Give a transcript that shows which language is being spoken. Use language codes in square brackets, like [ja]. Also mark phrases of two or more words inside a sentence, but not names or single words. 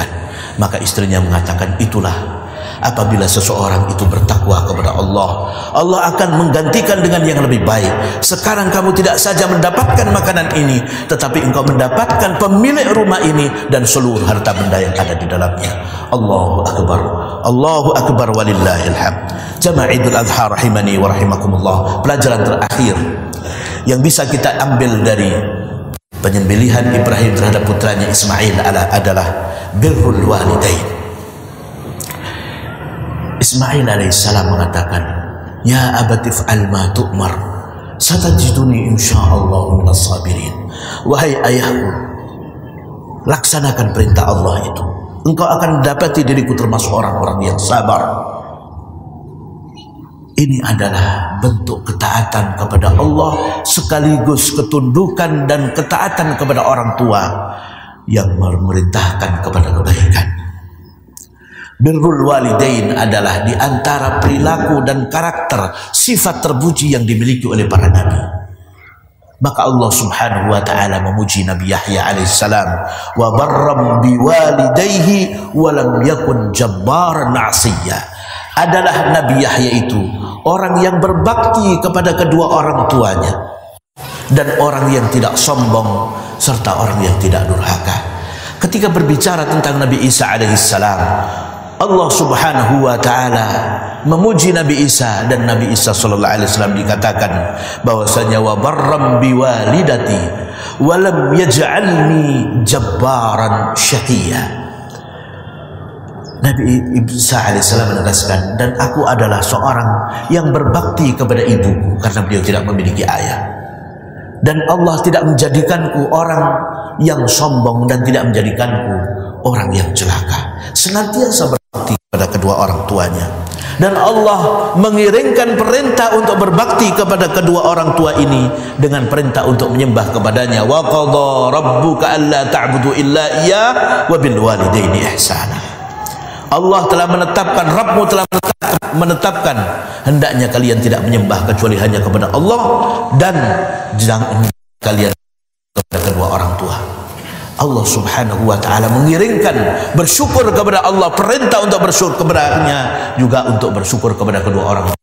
[id] Maka istrinya mengatakan, "Itulah apabila seseorang itu bertakwa kepada Allah, Allah akan menggantikan dengan yang lebih baik. Sekarang kamu tidak saja mendapatkan makanan ini, tetapi engkau mendapatkan pemilik rumah ini dan seluruh harta benda yang ada di dalamnya." [ar] الله أكبر، الله أكبر، ولله الحمد. [id] Jamaah Idul Adha [ar] رحمني ورحمكم الله. [id] Pelajaran terakhir yang bisa kita ambil dari penyembelihan Ibrahim terhadap putranya Ismail adalah [ar] بر الوالدين. [id] Ismail alaihissalam mengatakan, [ar] "يا أبت افعل ما تؤمر ستجدني إن شاء الله من الصابرين." [id] Wahai ayahku, laksanakan perintah Allah itu, engkau akan mendapati diriku termasuk orang-orang yang sabar. Ini adalah bentuk ketaatan kepada Allah sekaligus ketundukan dan ketaatan kepada orang tua yang memerintahkan kepada kebaikan. [ar] بر الوالدين [id] adalah di antara perilaku dan karakter sifat terpuji yang dimiliki oleh para nabi. Maka Allah [ar] سبحانه وتعالى [id] memuji Nabi Yahya alaihissalam, [ar] وبرا بوالديه ولم يكن جبارا عصيا. [id] Adalah Nabi Yahya itu orang yang berbakti kepada kedua orang tuanya dan orang yang tidak sombong serta orang yang tidak durhaka. Ketika berbicara tentang Nabi Isa alaihissalam, Allah [ar] سبحانه وتعالى [id] memuji Nabi Isa, dan Nabi Isa [ar] صلى الله عليه وسلم [id] dikatakan bahwasanya [ar] وبرا بوالدتي ولم يجعلني جبارا شقيا. [id] Nabi Isa alaihissalam menegaskan, dan aku adalah seorang yang berbakti kepada ibuku karena beliau tidak memiliki ayah. Dan Allah tidak menjadikanku orang yang sombong dan tidak menjadikanku orang yang celaka. Senantiasa berbakti kepada kedua orang tuanya. Dan Allah mengiringkan perintah untuk berbakti kepada kedua orang tua ini dengan perintah untuk menyembah kepadanya. [ar] وقضى ربك ألا تعبدوا إلا إياه وبالوالدين إحسانا. [id] Allah telah menetapkan, Rabbmu telah menetapkan hendaknya kalian tidak menyembah kecuali hanya kepada Allah, dan jangan kalian kepada kedua orang tua. Allah [ar] سبحانه وتعالى [id] mengiringkan bersyukur kepada Allah, perintah untuk bersyukur kepadanya, juga untuk bersyukur kepada kedua orang tua.